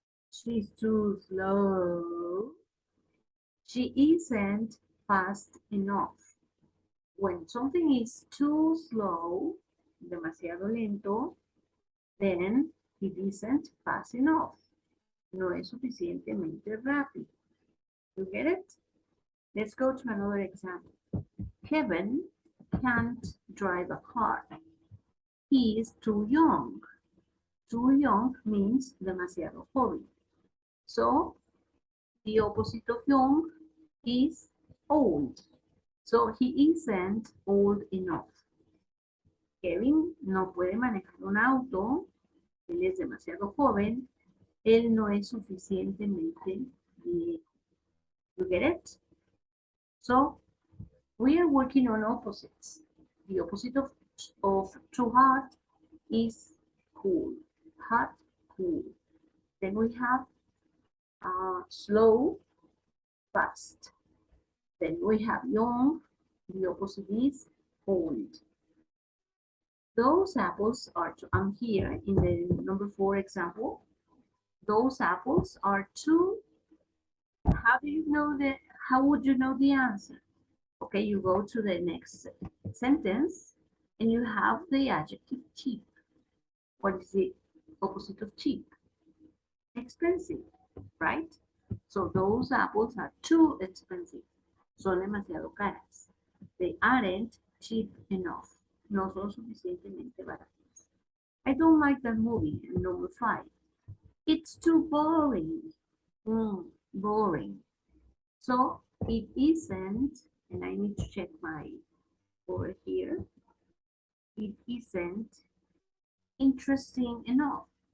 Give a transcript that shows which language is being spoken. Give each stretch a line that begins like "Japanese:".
English: She's too slow. She isn't fast enough. When something is too slow,
Spanish: demasiado lento,
English: then it isn't fast enough.
Spanish: No es suficientemente rápido.
English: You get it? Let's go to another example. Kevin can't drive a car. He is too young. Too young means
Spanish: demasiado joven.
English: So the opposite of young is old. So he isn't old enough.
Spanish: Kevin no puede manejar un auto. Él es demasiado joven. Él no es suficientemente viejo.
English: You get it? So we are working on opposites. The opposite of too hot is cool. Hot, cool. Then we have slow, fast. Then we have young. The opposite is old. Those apples are, I'm here in the number 4 example. Those apples are too, how do you know the, how would you know the answer? Okay, you go to the next sentence and you have the adjective cheap. What is the opposite of cheap? Expensive, right? So those apples are too expensive.
Spanish: Son demasiado caras.
English: They aren't cheap enough.
Spanish: No son suficientemente baratas.
English: I don't like that movie, number 5. It's too boring. Boring. So it isn't and I need to check my over here. It isn't interesting enough.